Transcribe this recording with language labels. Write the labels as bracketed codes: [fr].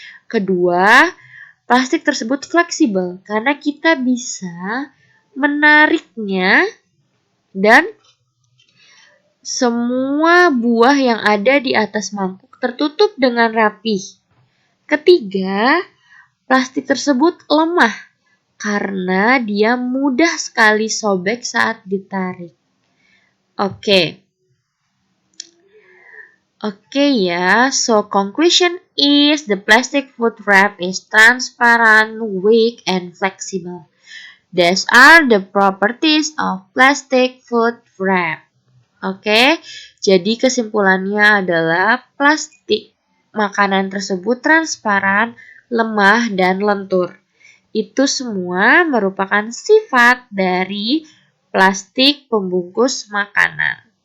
[id] Kedua, plastik tersebut fleksibel karena kita bisa menariknya dan semua buah yang ada di atas mangkuk tertutup dengan rapih. Ketiga, Plastik tersebut lemah karena dia mudah sekali sobek saat ditarik. Oke ya, [en] so conclusion is the plastic food wrap is transparent, weak, and flexible. These are the properties of plastic food wrap. [id] Oke, jadi kesimpulannya adalah plastik makanan tersebut transparan, lemah, dan lentur. Itu semua merupakan sifat dari plastik pembungkus makanan.